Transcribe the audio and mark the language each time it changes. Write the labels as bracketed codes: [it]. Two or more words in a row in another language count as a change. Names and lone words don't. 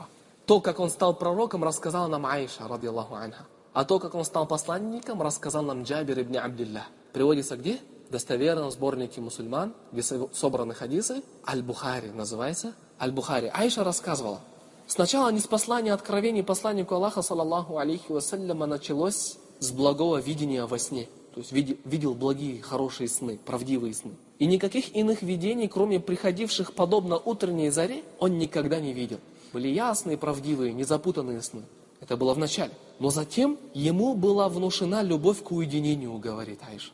[ru] То, как он стал пророком, рассказала нам Аиша, [ar] رضي الله عنها. [ru] А то, как он стал посланником, рассказал нам Джабир ибн Абдилlah. Приводится где? В достоверном сборнике мусульман, где собраны хадисы, Аль-Бухари называется. Аль-Бухари. Аиша рассказывала. Сначала ниспослание откровений посланнику Аллаха, [ar] صلى الله عليه وسلم, [ru] началось с благого видения во сне. То есть видел благие, хорошие сны, правдивые сны. И никаких иных видений, кроме приходивших подобно утренней заре, он никогда не видел. Были ясные, правдивые, незапутанные сны. Это было в начале. Но затем ему была внушена любовь к уединению, говорит Аиша.